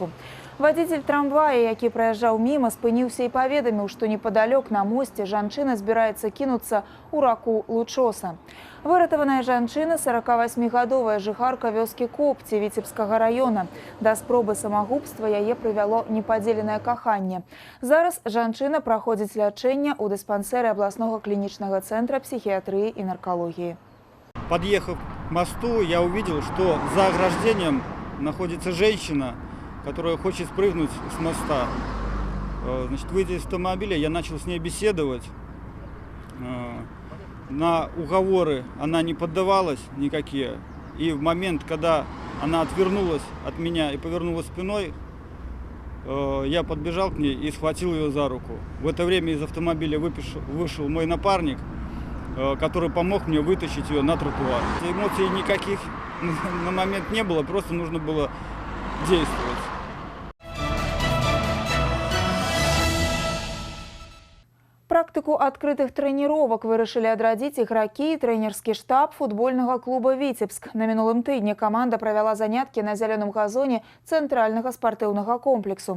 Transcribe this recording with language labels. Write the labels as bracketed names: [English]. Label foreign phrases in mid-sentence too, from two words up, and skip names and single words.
[Belarusian] Вадзіцель трамвая, які праязджаў міма, спыніўся і паведаміў, што непадалёк на мосце жанчына збіраецца кінуцца ў раку Лучоса. Выратаваная жанчына – 48-гадовая жыхарка вёскі Копці Віцебскага раёна. Да спробы самагубства яе прывяло непадзеленае каханне. Зараз жанчына праходзіць лячэнне ў дыспансеры абласнога клінічнага цэнтра [Russian] психиатрии и наркологии. Подъехав к мосту, я увидел, что за ограждением находится женщина, которая хочет спрыгнуть с моста. Значит, выйдя из автомобиля, я начал с ней беседовать. На уговоры она не поддавалась никакие. И в момент, когда она отвернулась от меня и повернулась спиной, я подбежал к ней и схватил ее за руку. В это время из автомобиля вышел мой напарник, который помог мне вытащить ее на тротуар. Эмоций никаких на момент не было, просто нужно было действовать. [Belarusian] Практыку адкрытых трэніровак вырашылі адрадзіць ігракі і трэнерскі штаб футбольнага клуба «Віцебск». На мінулым тыдні каманда правяла заняткі на зялёным газоне цэнтральнага спартыўнага комплексу.